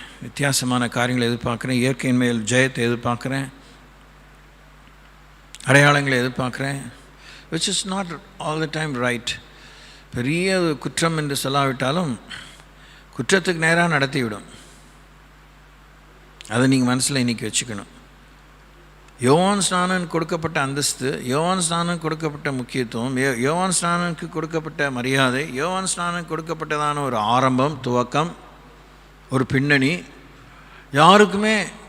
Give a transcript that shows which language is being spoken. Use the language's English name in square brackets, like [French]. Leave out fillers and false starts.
[Tamil] வித்தியாசமான காரியங்களை எதிர்பார்க்குறேன். இயற்கையின் மேல் ஜெயத்தை எதிர்பார்க்குறேன். அடையாளங்களை எதிர்பார்க்குறேன். [English] which is not all the time right. [Tamil] பெரிய குற்றம் என்று சொல்லாவிட்டாலும் குற்றத்துக்கு நேராக நடத்திவிடும். அதை நீங்கள் மனசில் இன்றைக்கி வச்சுக்கணும். யோவான் ஸ்நானன் கொடுக்கப்பட்ட அந்தஸ்து, யோவான் ஸ்நானன் கொடுக்கப்பட்ட முக்கியத்துவம், யோவான் ஸ்நானனுக்கு கொடுக்கப்பட்ட மரியாதை, யோவான் ஸ்நானன் கொடுக்கப்பட்டதான ஒரு ஆரம்பம், துவக்கம், ஒரு பின்னணி யாருக்குமே